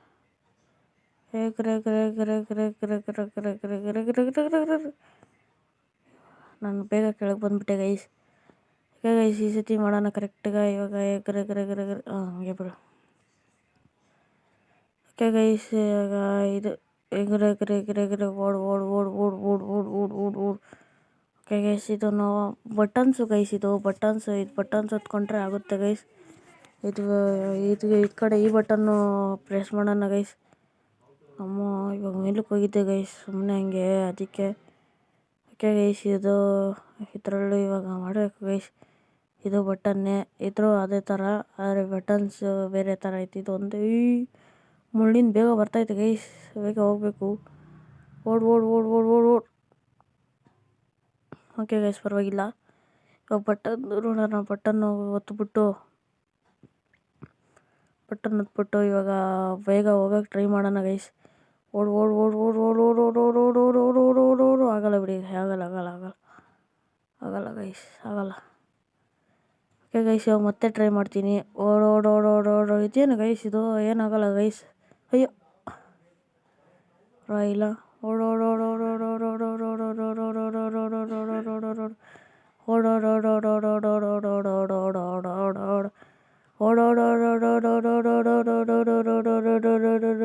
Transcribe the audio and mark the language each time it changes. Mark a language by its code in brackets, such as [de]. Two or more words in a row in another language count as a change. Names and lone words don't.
[kn] ನಾನು ಬೇಗ ಕೆಳಗೆ ಬಂದ್ಬಿಟ್ಟೆ ಗೈಸ್. [en] okay guys, [kn] ಈ ಸತಿ ಮಾಡೋಣ ಕರೆಕ್ಟಾಗಿ. ಇವಾಗ ಎಗ್ರೆ ಹಂಗೆ ಬಿಡು. [en] okay guys, [kn] ಇವಾಗ ಇದು ಎಗ್ರೆ ಎಗ್ರೆ ಎಗ್ರೆ ಎಗ್ರೆ ಓಡು ಓಡು ಓಡು ಓಡು ಓಡು ಓಡು ಓಡು ಓಡು ಓಡು. [en] okay guys, [kn] ಇದು ನಾವು ಬಟನ್ಸು ಗೈಸ್. ಇದು ಬಟನ್ಸ್ ಹೊತ್ಕೊಂಡ್ರೆ ಆಗುತ್ತೆ ಗೈಸ್. ಇದು ಕಡೆ ಈ ಬಟನ್ನು ಪ್ರೆಸ್ ಮಾಡೋಣ ಗೈಸ್. ಅಮ್ಮ ಇವಾಗ ಮೇಲಕ್ಕೆ ಹೋಗಿದ್ದೆ ಗೈಸ್ ಸುಮ್ಮನೆ ಹಂಗೆ, ಅದಕ್ಕೆ. [en] okay guys, [kn] ಇದರಲ್ಲೂ ಇವಾಗ ಮಾಡಬೇಕು ಗೈಸ್. ಇದು ಬಟನ್ನೇ, ಇದ್ರೂ ಅದೇ ಥರ, ಆದರೆ ಬಟನ್ಸ್ ಬೇರೆ ಥರ ಐತಿ. ಇದು ಒಂದು ಮುಳ್ಳಿನ ಬೇಗ ಬರ್ತೈತೆ ಗೈಸ್, ಬೇಗ ಹೋಗ್ಬೇಕು. ಓಡು ಓಡು ಓಡು ಓಡು ಓಡು ಓಡು. [en] okay guys, [kn] ಪರವಾಗಿಲ್ಲ. ಇವಾಗ ಬಟನ್ ನೋಡೋಣ. ಬಟನ್ನು ಒತ್ಬಿಟ್ಟು ಇವಾಗ ಬೇಗ ಹೋಗೋಕೆ ಟ್ರೈ ಮಾಡೋಣ ಗೈಸ್. ಓಡು ಓಡು ಓಡು ಓಡು ಓಡು ಓಡು ಓಡು ಓಡು ಓಡು ಓಡು ಓಡು ಓಡು ಓಡು ಓಡು ಆಗಲ್ಲ ಬಿಡಿ, ಆಗಲ್ಲ ಆಗಲ್ಲ ಆಗಲ್ಲ ಆಗಲ್ಲ ಗೈಸ್, ಆಗಲ್ಲ. [en] okay guys, [kn] ಇವಾಗ ಮತ್ತೆ ಟ್ರೈ ಮಾಡ್ತೀನಿ. ಓಡು ಓಡು ಓಡು ಓಡು ಓಡು. ಇದೇನು ಗೈಸ್ ಇದು? ಏನಾಗಲ್ಲ ಗೈಸ್. ಅಯ್ಯೋ ಇಲ್ಲ. ಓಡು ಓಡು ಓಡು ಓಡು ಓಡು ಓಡು ಓಡು ಓಡು ಓಡು ಓಡು ಓಡು ಓಡು ಓಡು ಓಡು ಓಡು.